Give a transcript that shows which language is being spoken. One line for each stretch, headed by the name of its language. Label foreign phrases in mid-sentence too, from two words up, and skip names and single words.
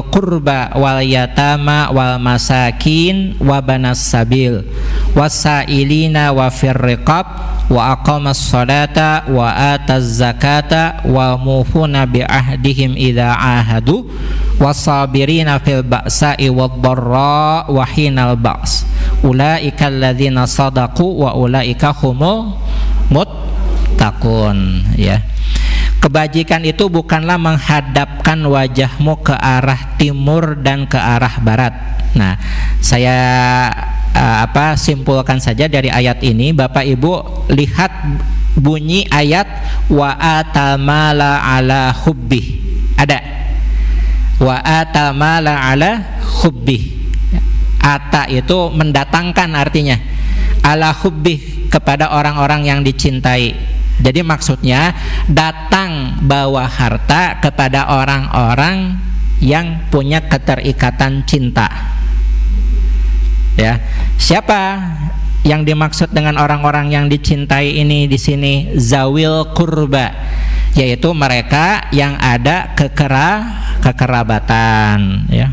Arabic: القربى واليتامى والمساكين وابن السبيل والسائلين وفي الرقاب وأقام الصلاة وآتى الزكاة والموفون بعهدهم إذا عاهدوا والصابرين في البأساء والضراء وحين البأس أولئك الذين صدقوا وأولئك هم المتقون, ya.
Indonesian: Kebajikan itu bukanlah menghadapkan wajahmu ke arah timur dan ke arah barat. Nah, saya simpulkan saja dari ayat ini. Bapak Ibu lihat bunyi ayat
Arabic: وآتى المال على حبه.
Indonesian: Ada
Arabic: وآتى المال على حبه.
Indonesian: Ata itu mendatangkan artinya,
Arabic: على حبه
Indonesian: kepada orang-orang yang dicintai. Jadi maksudnya datang bawa harta kepada orang-orang yang punya keterikatan cinta. Ya, siapa Yang dimaksud dengan orang-orang yang dicintai ini di sini
Arabic: ذوي القربى,
Indonesian: yaitu mereka yang ada kekerabatan, ya.